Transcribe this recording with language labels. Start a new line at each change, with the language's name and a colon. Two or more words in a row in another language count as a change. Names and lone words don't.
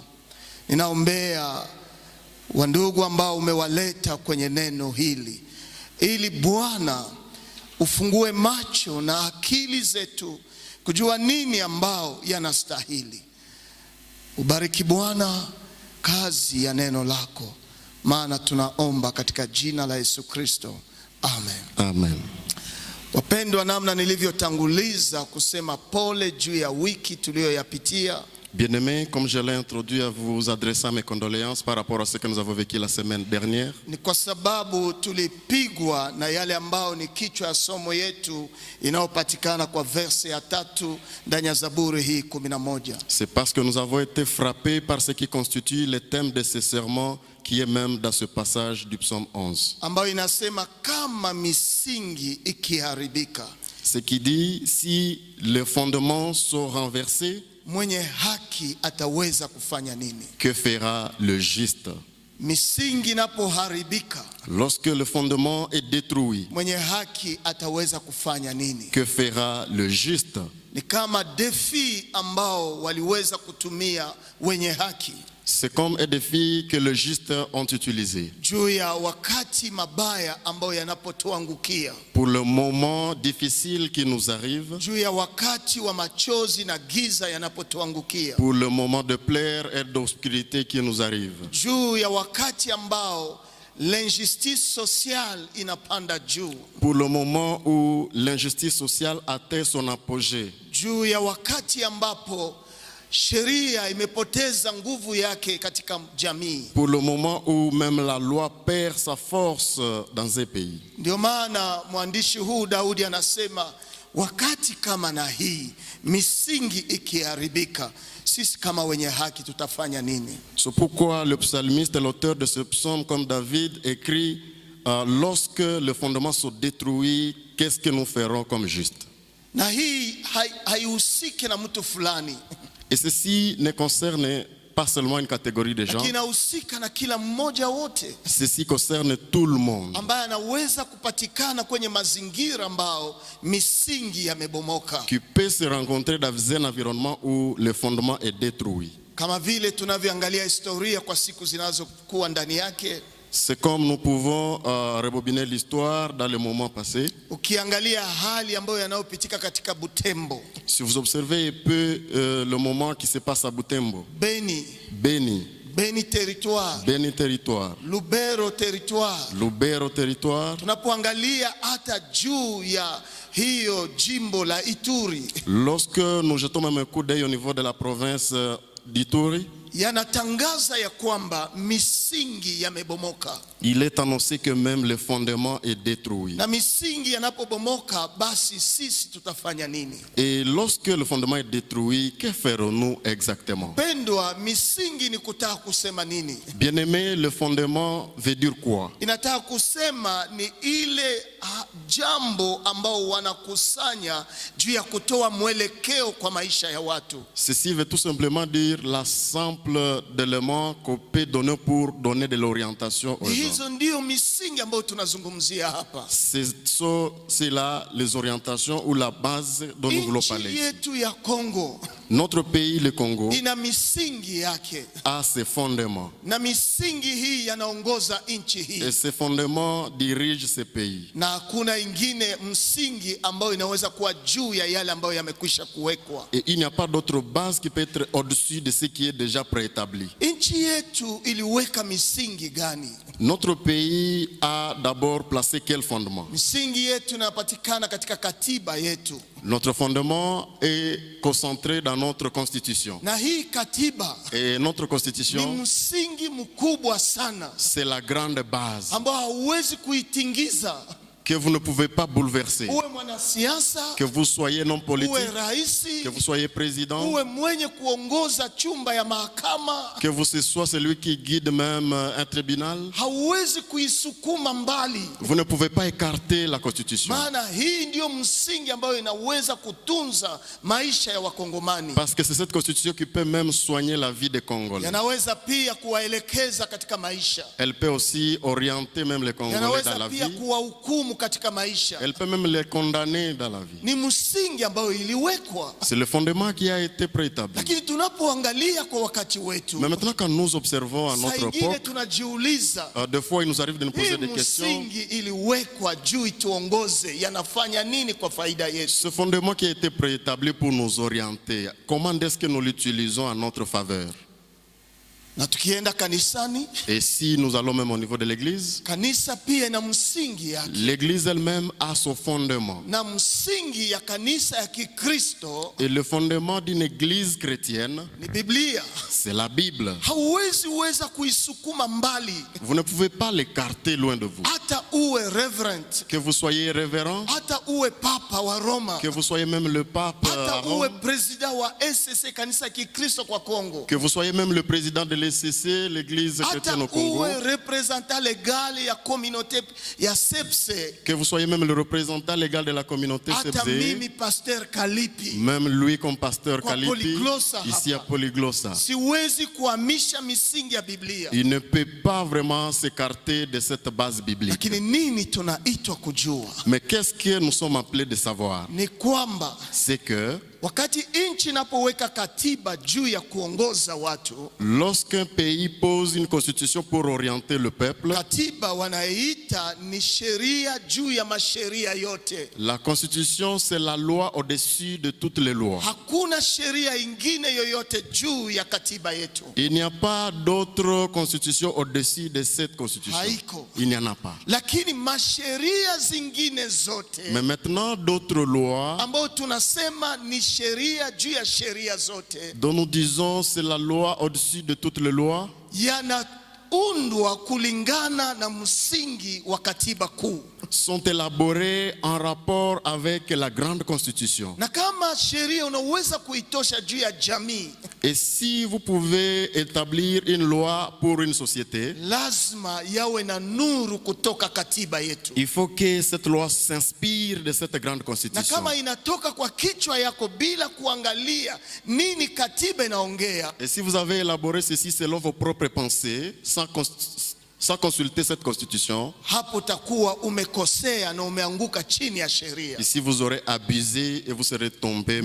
Swahili: Ninaombea wandugu ambao umewaleta kwenye neno hili, ili Bwana ufungue macho na akili zetu kujua nini ambao yanastahili. Ubariki Bwana kazi ya neno lako, maana tunaomba katika jina la Yesu Kristo. Amen. Amen. Wapendwa, namna nilivyotanguliza kusema pole juu ya wiki tuliyoyapitia.
French: Bien-aimés, comme je l'ai introduit à vous adresser mes condoléances par rapport à ce que nous avons vécu la semaine dernière.
Swahili: Ni kwa sababu tulipigwa na yale ambao ni kichwa ya somo yetu inayopatikana kwa verse ya 3 ndani ya Zaburi hii 11.
French: C'est parce que nous avons été frappés par ce qui constitue le thème de ce sermon, qui est même dans ce passage du psaume 11.
Swahili: Ambayo inasema kama misingi ikiharibika,
French: Ce qui dit, si les fondements sont renversés,
Swahili: mwenye haki ataweza kufanya nini?
French: que fera le juste?
Swahili: Misingi inapoharibika,
French: Lorsque le fondement est détruit,
Swahili: mwenye haki ataweza kufanya nini?
French: que fera le juste?
Swahili: Ni kama defi ambao waliweza kutumia wenye haki
French: C'est comme un défi que les justes ont utilisé
Swahili: juu ya wakati mabaya ambao yanapotuangukia,
French: pour le moment difficile qui nous arrive,
Swahili: juu ya wakati wa machozi na giza yanapotuangukia,
French: pour le moment de plaire et d'obscurité qui nous arrive,
Swahili: juu ya wakati ambao
French: l'injustice sociale
Swahili: inapanda juu,
French: pour le moment où l'injustice sociale atteint son apogée,
Swahili: juu ya wakati ambapo sheria imepoteza nguvu yake katika jamii.
French: pour le moment où même la loi perd sa force dans un pays.
Swahili: Ndio maana mwandishi huu Daudi anasema, wakati kama na hii misingi ikiharibika, sisi kama wenye haki tutafanya nini?
French: C'est pourquoi le psalmiste, l'auteur de ce psaume, comme David, écrit lorsque le fondement se détruit, qu'est-ce que nous ferons comme juste?
Swahili: Na hii haihusiki na mtu fulani.
French: Et ceci ne concerne pas seulement une catégorie de gens,
Swahili: Kinahusika na kila mmoja wote
French: ceci concerne tout le monde
Swahili: ambaye anaweza kupatikana kwenye mazingira ambao misingi yamebomoka.
French: qui peut se rencontrer dans un environnement où le fondement est détruit.
Swahili: Kama vile tunavyoangalia historia kwa siku zinazokuwa ndani yake,
French: C'est comme nous pouvons rebobiner l'histoire dans les moments passés.
Swahili: Ukiangalia hali ambayo yanayopitika katika Butembo,
French: Si vous observez un peu le moment qui se passe à Butembo, Beni territoire, Lubero territoire.
Swahili: Tunapoangalia hata juu ya hiyo jimbo la Ituri,
French: lorsque nous jetons même un coup d'œil au niveau de la province d'Ituri,
Swahili: yanatangaza ya kwamba misingi yamebomoka.
French: il est annoncé que même le fondement est détruit.
Swahili: Na misingi yanapobomoka, basi sisi tutafanya nini?
French: Et lorsque le fondement est détruit, que ferons-nous exactement?
Swahili: Pendwa, misingi ni kutaka kusema nini?
French: Bien-aimé, le fondement veut dire quoi?
Swahili: Inataka kusema ni ile jambo ambao wanakusanya juu ya kutoa mwelekeo kwa maisha ya watu.
French: Ceci veut tout simplement dire l'ensemble d'éléments qu'on peut donner pour donner de l'orientation aux gens.
Swahili: Hizo ndio misingi ambayo tunazungumzia hapa.
French: C'est là les orientations ou la base dont nous voulons parler.
Swahili: Nchi yetu ya Kongo,
French: notre pays, le Congo,
Swahili: ina misingi yake,
French: a ses fondements.
Swahili: Na misingi hii yanaongoza nchi hii.
French: Et ces fondements dirigent ce pays.
Swahili: Na hakuna ingine msingi ambayo inaweza kuwa juu ya yale ambayo yamekwisha kuwekwa.
French: Et il n'y a pas d'autre base qui peut être au-dessus de ce qui est déjà préétabli.
Swahili: Nchi yetu iliweka misingi gani?
French: Notre pays a d'abord placé quel fondement?
Swahili: Misingi yetu inapatikana katika katiba yetu.
French: Notre fondement est concentré dans notre constitution.
Swahili: Na hii katiba,
French: et notre constitution,
Swahili: ni msingi mkubwa sana,
French: c'est la grande base
Swahili: ambao hauwezi kuitingiza,
French: que vous ne pouvez pas bouleverser.
Swahili: Uwe mwanasiasa,
French: que vous soyez non politique,
Swahili: uwe raisi,
French: que vous soyez président,
Swahili: uwe mwenye kuongoza chumba ya mahakama,
French: que vous soyez celui qui guide même un tribunal,
Swahili: hauwezi kuisukuma mbali.
French: Vous ne pouvez pas écarter la constitution.
Swahili: Maana hii ndio msingi ambayo inaweza kutunza maisha ya Wakongomani.
French: Parce que c'est cette constitution qui peut même soigner la vie des Congolais.
Swahili: Yanaweza pia kuwaelekeza katika maisha.
French: Elle peut aussi orienter même les Congolais dans la vie.
Swahili: Yanaweza pia kuwahukumu katika maisha.
French: Elle peut même les condamner dans la vie.
Swahili: Ni msingi ambayo iliwekwa.
French: C'est le fondement qui a été préétabli.
Swahili: Lakini tunapoangalia kwa wakati wetu,
French: mais maintenant quand nous observons à notre époque,
Swahili: tunajiuliza,
French: des fois il nous arrive de nous poser des questions.
Swahili: Msingi iliwekwa juu ituongoze, yanafanya nini kwa faida yetu?
French: Ce fondement qui a été préétabli pour nous orienter, comment est-ce que nous l'utilisons à notre faveur?
Swahili: Na tukienda kanisani,
French: et si nous allons même au niveau de l'église,
Swahili: kanisa pia na msingi yake.
French: L'église elle-même a son fondement.
Swahili: Na msingi ya kanisa ya Kikristo,
French: et le fondement d'une église chrétienne,
Swahili: ni Biblia.
French: C'est la Bible.
Swahili: Hauwezi weza kuisukuma mbali.
French: Vous ne pouvez pas l'écarter loin de vous.
Swahili: Hata uwe reverend,
French: que vous soyez révérend,
Swahili: hata uwe papa wa Roma,
French: que vous soyez même le pape,
Swahili: hata uwe président wa SCC kanisa ya Kikristo kwa Kongo,
French: que vous soyez même le président de l'ECC, l'église chrétienne au Congo,
Swahili: uwe
French: représentant légal
Swahili: ya communauté ya SEPSE,
French: que vous soyez même le représentant légal de la communauté SEPSE,
Swahili: mimi pasteur Kalipi,
French: même lui comme pasteur Kalipi ici à Polyglossa,
Swahili: siwezi kuhamisha misingi ya Biblia.
French: Il ne peut pas vraiment s'écarter de cette base biblique.
Swahili: Lakini nini tunaitwa kujua?
French: Mais qu'est-ce que nous sommes appelés de savoir?
Swahili: Ni kwamba,
French: c'est que
Swahili: wakati nchi inapoweka katiba juu ya kuongoza watu,
French: lorsqu'un pays pose une constitution pour orienter le peuple,
Swahili: katiba wanaita ni sheria juu ya masheria yote.
French: La constitution c'est la loi au-dessus de toutes les lois.
Swahili: Hakuna sheria ingine yoyote juu ya katiba yetu.
French: Il n'y a pas d'autre constitution au-dessus de cette constitution.
Swahili: Haiko.
French: Il n'y en a pas.
Swahili: Lakini masheria zingine zote,
French: mais maintenant d'autres lois
Swahili: ambao tunasema ni sheria juu ya sheria zote,
French: dont nous disons c'est la loi au-dessus de toutes les lois,
Swahili: yanaundwa kulingana na msingi wa katiba kuu,
French: sont élaborés en rapport avec la grande constitution.
Swahili: Na kama sheria unaweza kuitosha juu ya jamii,
French: et si vous pouvez établir une loi pour une société,
Swahili: lazima yawe na nuru kutoka katiba yetu.
French: Il faut que cette loi s'inspire de cette grande constitution.
Swahili: Na kama inatoka kwa kichwa yako bila kuangalia nini katiba inaongea,
French: et si vous avez élaboré ceci selon vos propres pensées, sans consulter cette constitution,
Swahili: hapo utakuwa umekosea na umeanguka chini ya sheria,
French: ici vous aurez abusé et vous serez tombé